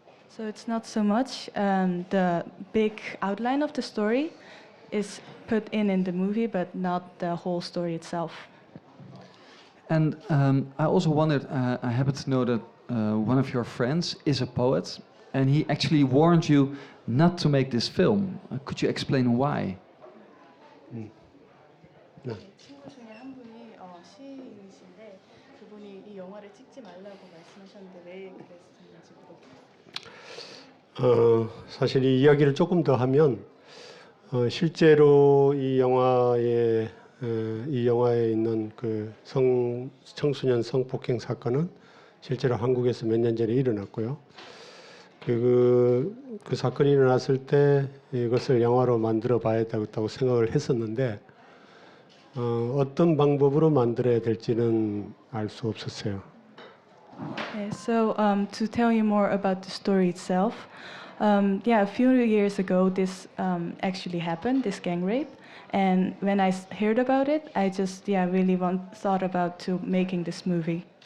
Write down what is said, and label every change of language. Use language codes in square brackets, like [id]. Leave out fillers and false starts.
[en] So it's not so much the big outline of the story is put in the movie, but not the whole story itself. And I also wondered, I happen to know that one of your friends is a poet, and he actually warned you not to make this film. Could you explain why? [ko] 친구 중에 한 분이 시인이신데 그분이 이 영화를 찍지 말라고 말씀하셨는데 왜 그랬는지 물어볼게요. 사실 이 이야기를 조금 더 하면 실제로 이 영화에 있는 그 청소년 성폭행 사건은 실제로 한국에서 몇 년 전에 일어났고요. 그 사건이 일어났을 때 이것을 영화로 만들어 봐야 되겠다고 생각을 했었는데 어떤 방법으로 만들어야 될지는 알 수 없었어요. [en] Okay, so to tell you more about the story itself, a few years ago this actually happened, this gang rape, and when I heard about it, I just really thought about to making this movie.